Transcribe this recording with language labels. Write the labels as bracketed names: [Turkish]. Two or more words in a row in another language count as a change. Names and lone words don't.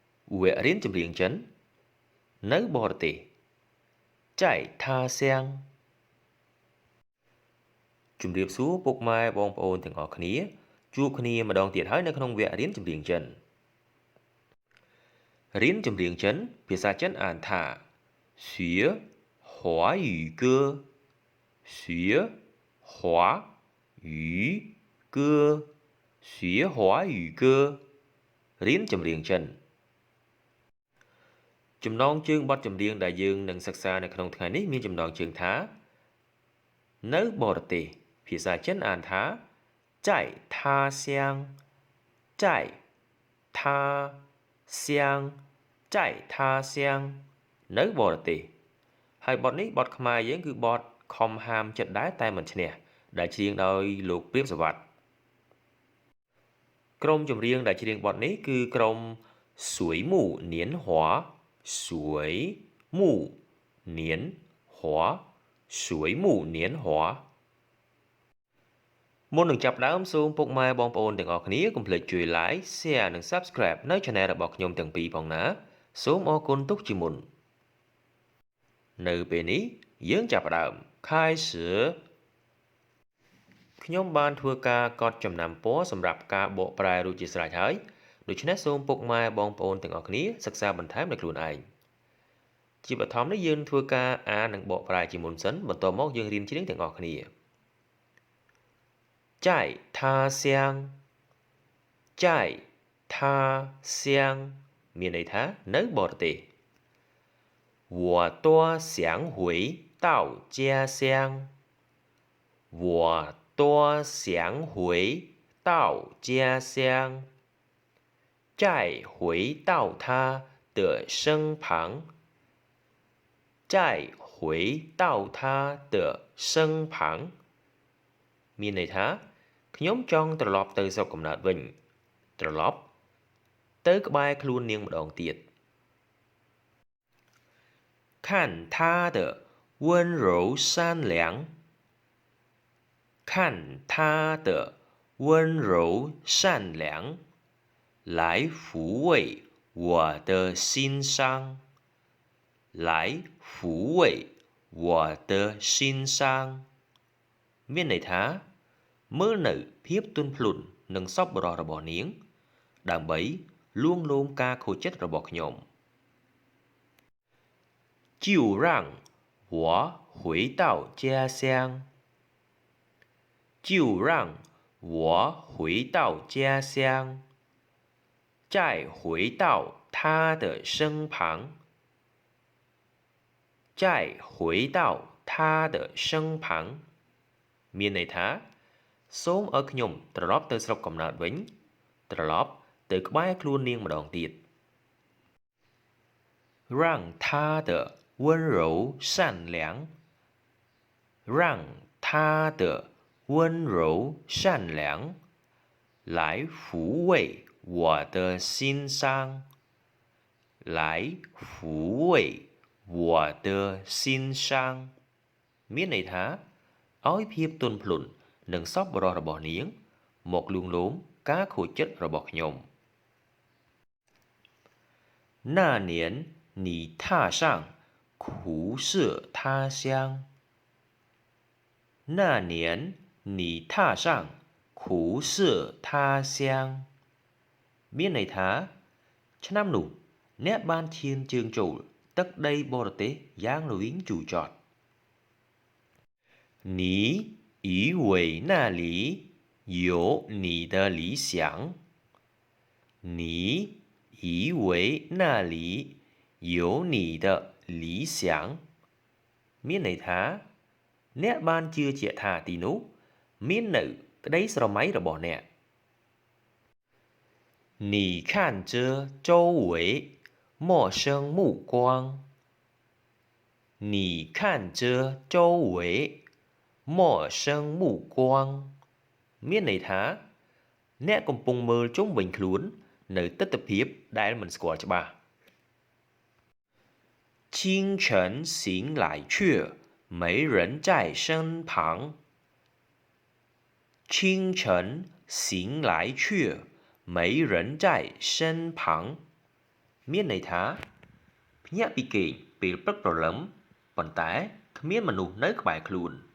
[Khmer] Uệ riêng chùm riêng chấn Nấu bò tê Chạy tha xiang ជំរាបសួរពុកម៉ែបងប្អូនទាំងអស់គ្នាជួបគ្នាម្ដងទៀតហើយនៅក្នុងវគ្គរៀនចម្រៀងចិន រៀនចម្រៀងចិនភាសាចិនអានថា [Chinese] 学华语歌学华语歌学华语歌 [Khmer] រៀនចម្រៀងចិន ចំណងជើងបទចម្រៀងដែលយើងនឹងសិក្សានៅក្នុងថ្ងៃនេះមានចំណងជើងថានៅបរទេសភាសាចិនអានថា [Chinese] 在他乡在他乡在他乡 [Khmer] នៅបរទេសហើយបទនេះបទខ្មែរយើងគឺបទខំហាមចិត្តដែរតែមិនឈ្នះដែលច្រៀងដោយលោកព្រាបសវត្ថ ក្រុមចម្រៀងដែលច្រៀងបទនេះគឺក្រុម [Chinese] 水木年华水木年华水木年华 [Khmer] មុននឹងចាប់ដើមសូមពុកម៉ែបងប្អូនទាំងអស់គ្នាកុំភ្លេចជួយ [English] Like Share [Khmer] និង Subscribe នៅ Channel របស់ខ្ញុំទាំងពីរផងណាសូមអរគុណទុកជាមុននៅពេលនេះយើងចាប់ផ្ដើម [Chinese] 开始 [Khmer] ខ្ញុំបានធ្វើការកត់ចំណាំពណ៌សម្រាប់ការបកប្រែរួចជាស្រេចហើយដូច្នេះសូមពុកម៉ែបងប្អូនទាំងអស់គ្នាសិក្សាបន្ថែមដោយខ្លួនឯងជាបឋមនេះយើងធ្វើការអាននិងបកប្រែជាមុនសិនបន្ទាប់មកយើងរៀនច្រៀងទាំងអស់គ្នា [Chinese] 在他乡在他乡 [Khmer] មានន័យថានៅបរទេស [Chinese] 我多想回到家乡我多想回到家乡再回到他的身旁再回到他的身旁 [Khmer] មានន័យថាខ្ញុំចង់ត្រឡប់ទៅស្រុកកំណើតវិញត្រឡប់ទៅក្បែរខ្លួននាងម្ដងទៀត [Chinese] 看他的温柔善良看他的温柔善良来抚慰我的心伤来抚慰我的心伤 [Khmer] មានន័យថាមើលនៅភាពទន់ភ្លន់និងសប្បុរសរបស់នាងដើម្បីលួងលោមការខូចចិត្តរបស់ខ្ញុំ [Chinese] 就让我回到家乡就让我回到家乡再回到他的身旁再回到他的身旁 [Khmer] មានន័យថាសូមឲ្យខ្ញុំត្រឡប់ទៅស្រុកកំណើតវិញត្រឡប់ទៅក្បែរខ្លួននាងម្ដងទៀត [Chinese] 让他的温柔善良让他的温柔善良来抚慰我的心伤来抚慰我的心伤 [Khmer] មានន័យថាឲ្យភាពទន់ភ្លន់និងសប្បុរសរបស់នាងមកលួងលោមការខូចចិត្តរបស់ខ្ញុំ [Chinese] 那年你踏上苦涩他乡那年你踏上苦涩他乡 [Khmer] មានន័យថាឆ្នាំនោះអ្នកបានឈានជើងចូលទឹកដីបរទេសយ៉ាងល្វីងជូរចត់ [Chinese] 你以为那里有你的理想你以为那里有你的理想 [Khmer] មានន័យថាអ្នកបានជឿជាក់ថាទីនោះមាននៅក្តីស្រមៃរបស់អ្នក [Chinese] 你看着周围陌生目光你看着周围陌生目光 [Khmer] មានន័យថាអ្នកកំពុងមើលជុំវិញខ្លួននៅទិដ្ឋភាពដែលមិនស្គាល់ច្បាស់ [Chinese] 清晨醒来却没人在身旁清晨醒来却没人在身旁 [Khmer] មានន័យថាភ្ញាក់ពីគេងពេលព្រឹកព្រលឹមប៉ុន្តែគ្មានមនុស្សនៅក្បែរខ្លួន